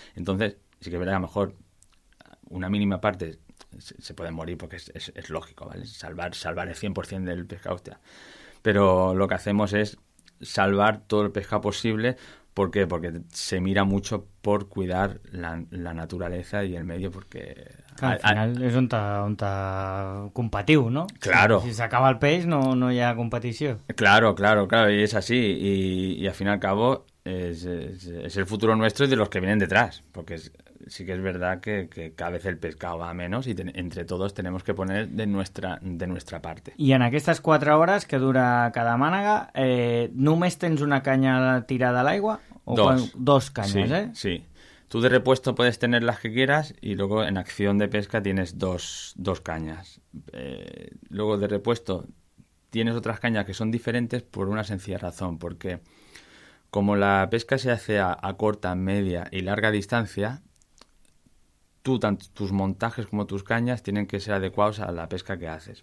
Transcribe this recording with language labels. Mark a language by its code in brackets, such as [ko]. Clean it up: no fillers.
[es] Entonces, sí que verá, a lo mejor una mínima parte se puede morir, porque es lógico, ¿vale? Salvar el 100% del pescado, hostia. Pero lo que hacemos es salvar todo el pescado posible. ¿Por qué? Porque se mira mucho por cuidar la naturaleza y el medio, porque... [ca] Claro, al final és on compatiu, no? [es] Claro. [ca] Si s'acaba el peix, no hi ha competició. [es] Claro, [ca] i és així. [es] I al final i al cabo, és el futuro nuestro y de los que vienen detrás. Porque sí que es verdad que cada vez el pescado va a menos y entre todos tenemos que poner de nuestra parte. [ca] I en aquestes 4 hores que dura cada mànega, només tens una canya tirada a l'aigua? Dos canyes, sí, ¿eh? [es] Sí. Tú de repuesto puedes tener las que quieras y luego en acción de pesca tienes dos cañas. Luego de repuesto tienes otras cañas que son diferentes por una sencilla razón, porque como la pesca se hace a corta, media y larga distancia, tú, tanto tus montajes como tus cañas, tienen que ser adecuados a la pesca que haces.